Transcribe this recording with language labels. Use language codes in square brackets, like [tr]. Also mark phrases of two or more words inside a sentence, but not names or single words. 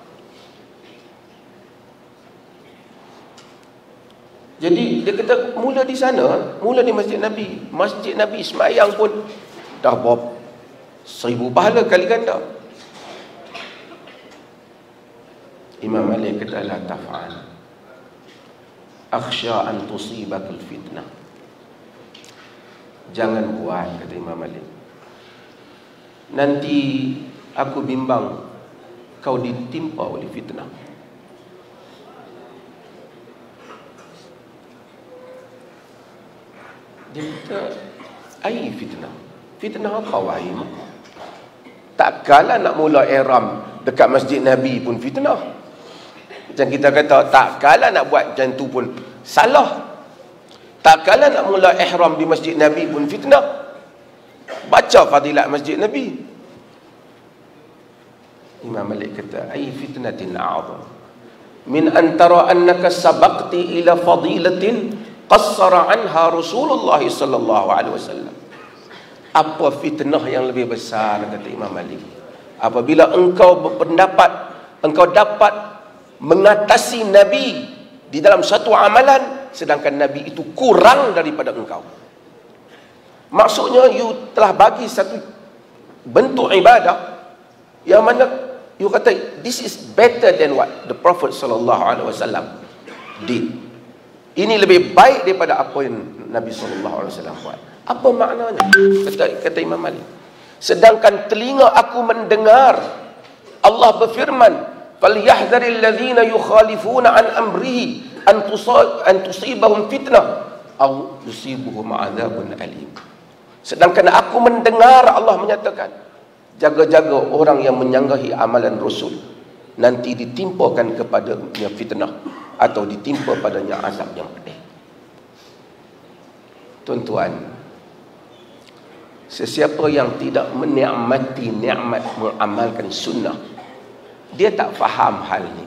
[ms] Jadi dia kata mula di sana, mula di Masjid Nabi. Masjid Nabi semayang pun dah berapa 1000 pahala kali ganda. Imam Malik kata, [ar] لا تفعل، أخشى أن تصيبك الفتنة. [ms] Jangan buat, kata Imam Malik. Nanti aku bimbang kau ditimpa oleh fitnah. Dia kata, [ar] أي فتنة? [ms] Fitnah apa wahai? Takkanlah nak mula ihram dekat Masjid Nabi pun fitnah. Macam kita kata, takkanlah nak buat macam tu pun salah. Takkanlah nak mula ihram di Masjid Nabi pun fitnah. Baca fadilat Masjid Nabi. Imam Malik kata, [ar] أي فتنة أعظم من أن ترى أنك سبقت إلى فضيلة قصر عنها رسول الله صلى الله عليه وسلم. [ms] Apa fitnah yang lebih besar, kata Imam Malik, apabila engkau berpendapat engkau dapat mengatasi Nabi di dalam satu amalan, sedangkan Nabi itu kurang daripada engkau. Maksudnya you telah bagi satu bentuk ibadah yang mana you kata [en] this is better than what the Prophet [ar] صلى الله عليه وسلم [ms] did. Ini lebih baik daripada apa yang Nabi [ar] صلى الله عليه وسلم [ms] buat. Apa maknanya? Kata Imam Malik. Sedangkan telinga aku mendengar Allah berfirman, [ar] "فليحذر الذين يخالفون عن أمره أن تصيبهم فتنة أو يصيبهم عذاب أليم." [ms] Sedangkan aku mendengar Allah menyatakan, jaga-jaga orang yang menyanggahi amalan Rasul, nanti ditimpakan kepadanya fitnah atau ditimpa padanya azab yang pedih. Tuan-tuan, sesiapa yang tidak menikmati nikmat mengamalkan sunnah, dia tak faham hal ni.